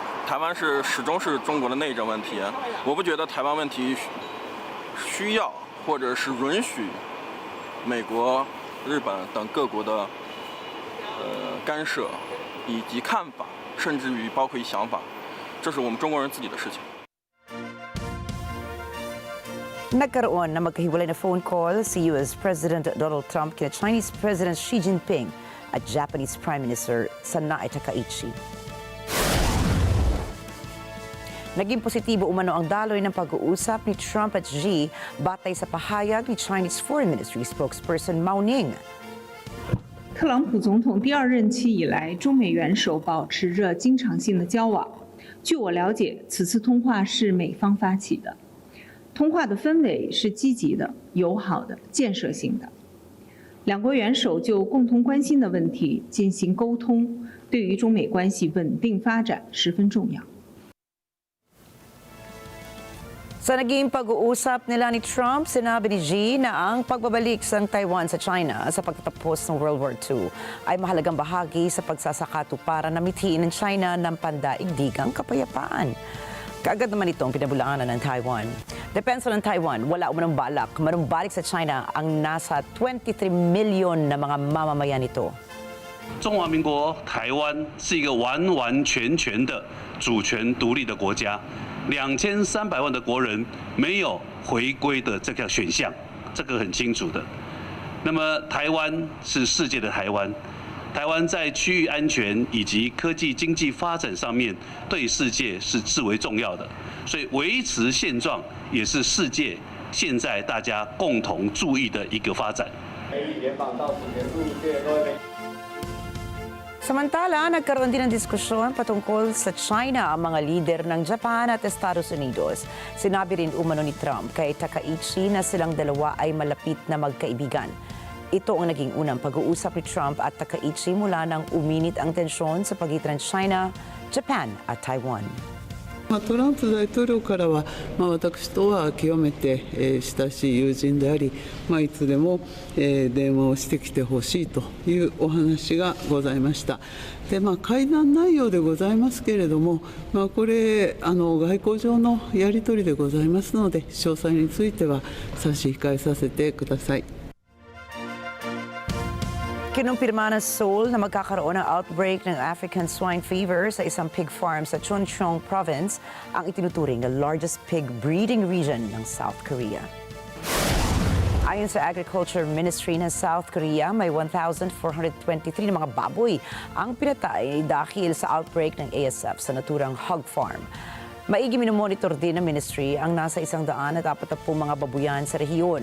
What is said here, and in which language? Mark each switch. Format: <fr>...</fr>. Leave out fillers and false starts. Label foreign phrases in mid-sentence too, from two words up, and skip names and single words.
<zh>台湾始终是中国的内政问题，我不觉得台湾问题需要或者是允许美国、日本等各国的干涉以及看法，甚至于包括想法，这是我们中国人自己的事情。</zh> <tl>Nagkaroon na magkahiwalay na phone call si</tl> <en>US President</en> <tl>Donald Trump kina</tl> <en>Chinese President</en> <tl>Xi Jinping at</tl> <en>Japanese Prime Minister</en> <tl>Sanae Takaichi. Naging positibo umano ang daloy ng pag-uusap ni Trump at Xi batay sa pahayag ni</tl> <en>Chinese Foreign Ministry spokesperson</en> <tl>Mao Ning.</tl> <zh>特朗普总统第2任期以来，中美元首保持着经常性的交往。据我了解，此次通话是美方发起的。通话的氛围是积极的、友好的、建设性的。两国元首就共同关心的问题进行沟通，对于中美关系稳定发展十分重要。</zh> <tl>Sa naging pag-uusap nila ni Trump, sinabi ni Xi na ang pagbabalik ng Taiwan sa China sa pagtatapos ng World War II ay mahalagang bahagi sa pagsasakato para na mithiin ng China ng pandaigdigang kapayapaan. Kaagad naman itong pinabulaanan ng Taiwan. Depensa ng Taiwan, wala umanong balak manumbalik sa China ang nasa 23 milyon na mga mamamayan nito.</tl> <zh>中华民国台湾是一个完完全全的主权独立的国家，2300万的国人没有回归的这个选项，这个很清楚的。那么台湾是世界的台湾，台湾在区域安全以及科技经济发展上面对世界是至为重要的，所以维持现状也是世界现在大家共同注意的一个发展。</zh> <tl>Samantala, nagkaroon din ng diskusyon patungkol sa China ang mga lider ng Japan at Estados Unidos. Sinabi rin umano ni Trump kay Takaichi na silang dalawa ay malapit na magkaibigan. Ito ang naging unang pag-uusap ni Trump at Takaichi mula nang uminit ang tensyon sa pagitan ng China, Japan at Taiwan.</tl> <ja>トランプ大統領からは、私とは極めて親しい友人であり、いつでも電話をしてきてほしいというお話がございました。で会談内容でございますけれども、これ外交上のやり取りでございますので、詳細については差し控えさせてください。</ja> <tl>Kinumpirma ng Seoul na magkakaroon ng outbreak ng</tl> <en>African swine fever</en> <tl>sa isang</tl> <en>pig farm</en> <tl>sa Chuncheong province, ang itinuturing na</tl> <en>largest pig breeding region</en> <tl>ng South Korea. Ayon sa</tl> <en>Agriculture Ministry</en> <tl>ng South Korea, may 1,423 na mga baboy ang pinatay dahil sa outbreak ng ASF sa naturang</tl> <en>hog farm.</en> <tl>Maigi minomonitor din ng ministry ang nasa 140 mga babuyan sa rehiyon.</tl>